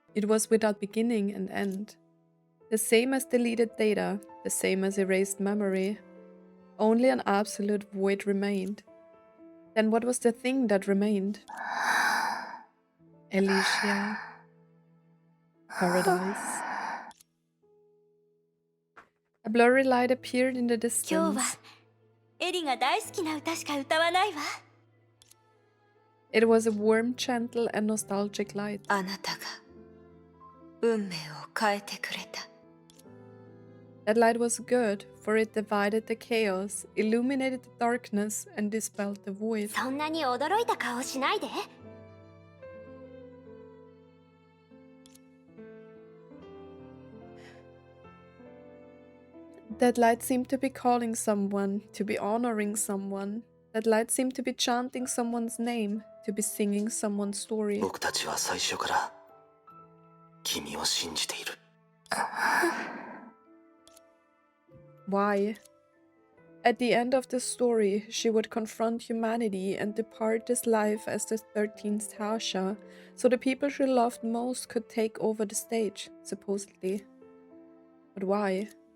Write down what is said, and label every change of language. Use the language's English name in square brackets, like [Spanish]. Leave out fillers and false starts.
[English] It was without beginning and end. The same as deleted data, the same as erased memory. Only an absolute void remained. Then what was the thing that remained? Elysia. Paradise. A blurry light appeared in the [Japanese] 今日 [English] distance. [Japanese] はエリが大好きな歌しか歌わないわ。 [English] It was a warm, gentle, and nostalgic light. [Japanese] あなたが運命を変えてくれた。 [English] That light was good, for it divided the chaos, illuminated the darkness, and dispelled the void. [Japanese] そんなに驚いた顔しないで。 [English] That light seemed to be calling someone, to be honoring someone. That light seemed to be chanting someone's name, to be singing someone's story. [Japanese] 僕たちは最初から君を信じている。 [English] Why? At the end of the story, she would confront humanity and depart this life as the 13th Herrscher, so the people she loved most could take over the stage, supposedly. But why?